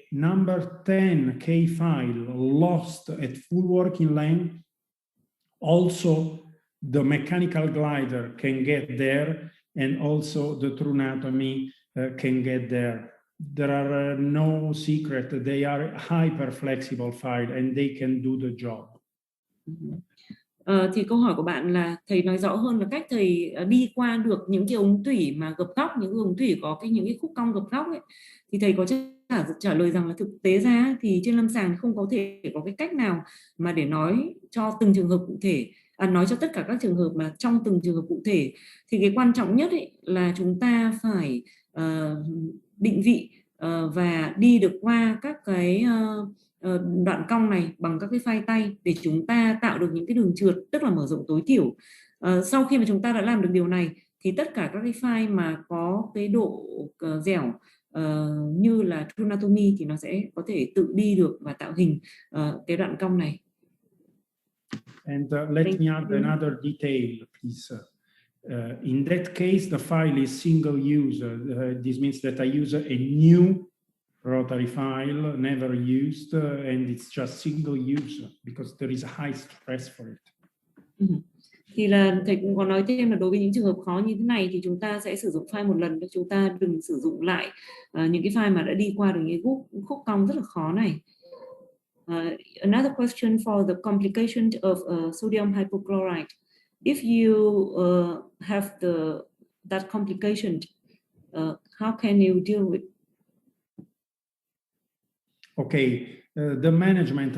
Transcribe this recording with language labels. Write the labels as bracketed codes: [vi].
[en] number 10K file lost at full working length, also the mechanical glider can get there, and also the true anatomy can get there. There are no secret. They are hyper flexible file and they can do the job. [vi] Thì câu hỏi của bạn là thầy nói rõ hơn là cách thầy đi qua được những cái ống tủy mà gập góc, những cái ống tủy có những cái khúc cong gập góc ấy, thì thầy có trả lời rằng là thực tế ra thì trên lâm sàng không có thể có cái cách nào mà để nói cho từng trường hợp cụ thể, nói cho tất cả các trường hợp mà trong từng trường hợp cụ thể. Thì cái quan trọng nhất ấy là chúng ta phải định vị và đi được qua các cái đoạn cong này bằng các cái phai tay để chúng ta tạo được những cái đường trượt, tức là mở rộng tối thiểu. Sau khi mà chúng ta đã làm được điều này thì tất cả các cái file mà có cái độ dẻo như là true anatomy thì nó sẽ có thể tự đi được và tạo hình cái đoạn cong này. [en] And let me add another detail, please. In that case, the file is single use. This means that I use a new rotary file, never used, and it's just single use because there is a high stress for it. [vi] Thì là thầy cũng có nói thêm là đối với những trường hợp khó như thế này thì chúng ta sẽ sử dụng file một lần, chúng ta đừng sử dụng lại những cái file mà đã đi qua được những khúc cong rất là khó này. [en] Another question for the complication of sodium hypochlorite. If you have that complication, how can you deal with? Okay, the management.